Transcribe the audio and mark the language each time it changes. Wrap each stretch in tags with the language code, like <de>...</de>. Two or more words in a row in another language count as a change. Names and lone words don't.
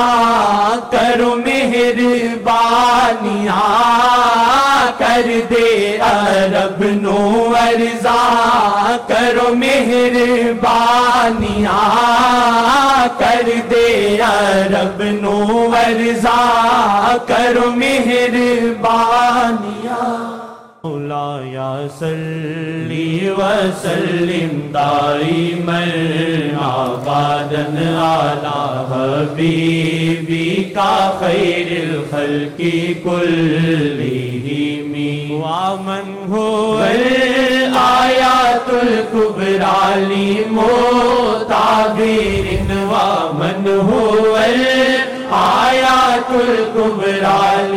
<pa>کرو مہربانیاں کر دے رب نو عرضا کرو مہربانیاں کر دے رب نو عرضا کرو مہربانیاں</pa> <ar>مولایا صلی وسلم دائما ابدا علی حبیبک خیر الخلق کلہم ومن هو الآیات الکبریٰ لمعتبر ومن هو الآیات الکبریٰ</ar>